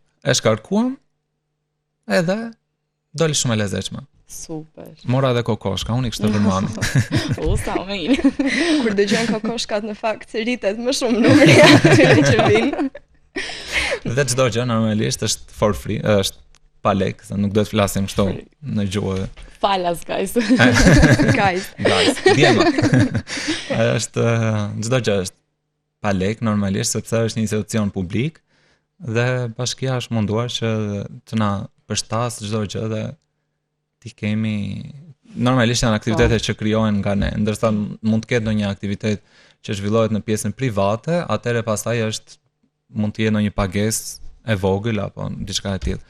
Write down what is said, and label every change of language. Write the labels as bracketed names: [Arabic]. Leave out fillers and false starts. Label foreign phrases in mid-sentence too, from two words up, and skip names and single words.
[Albanian] E shkarkuam, edhe doli shumë e lezetshme. Super. Mora dhe kokoshka, unë i kështë të për mami. Sa mirë. Kur dëgjojnë kokoshkat në fakt rritet më shumë numri atyre që vinë. Dhe çdo gjë normalisht është [English] for free, [Albanian] është pa lek, se nuk do të flasim kështu në gjuhë. Falas guys. Guys, djema. Është çdo gjë është pa lek normalisht sepse është një institucion publik dhe bashkia është munduar që të na përshtas çdo gjë dhe ti kemi normalisht janë aktivitete që krijohen nga ne, ndërsa mund të ketë ndonjë aktivitet që zhvillohet në pjesën private, atëherë pastaj mund të jetë ndonjë pagesë e vogël apo diçka e tillë.